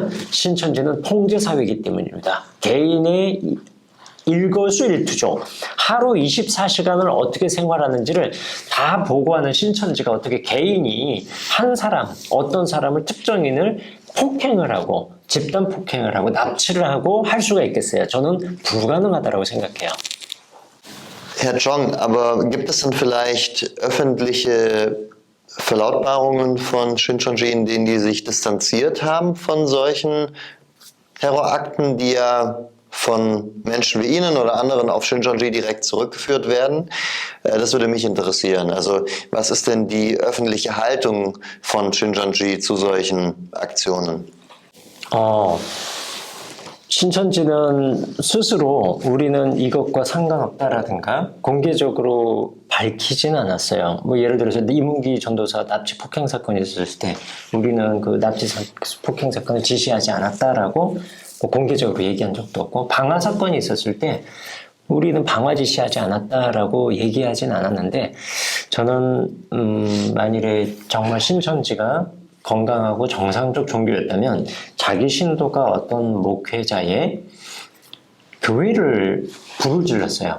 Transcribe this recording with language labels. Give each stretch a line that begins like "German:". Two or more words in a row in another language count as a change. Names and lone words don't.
Korean: 신천지는 통제사회이기 때문입니다. 개인의 일거수일투족, 하루 24시간을 어떻게 생활하는지를 다 보고하는 신천지가 어떻게 개인이 한 사람, 어떤 사람을, 특정인을 폭행을 하고 집단 폭행을 하고 납치를 하고 할 수가 있겠어요? 저는 불가능하다고 생각해요.
German: Herr Chong, aber gibt es denn vielleicht öffentliche Verlautbarungen von Shincheonji, in denen die sich distanziert haben von solchen Terrorakten, die ja von Menschen wie Ihnen oder anderen auf Shincheonji direkt zurückgeführt werden? Das würde mich interessieren. Also was ist denn die öffentliche Haltung von Shincheonji zu solchen Aktionen?
Korean: 신천지는 스스로 우리는 이것과 상관없다라든가 공개적으로 밝히지는 않았어요. 뭐 예를 들어서 이문기 전도사 납치 폭행 사건이 있었을 때 우리는 그 납치 폭행 사건을 지시하지 않았다라고 뭐 공개적으로 얘기한 적도 없고, 방화 사건이 있었을 때 우리는 방화 지시하지 않았다라고 얘기하진 않았는데, 저는 만일에 정말 신천지가 건강하고 정상적 종교였다면 자기 신도가 어떤 목회자의 교회를 불을 질렀어요.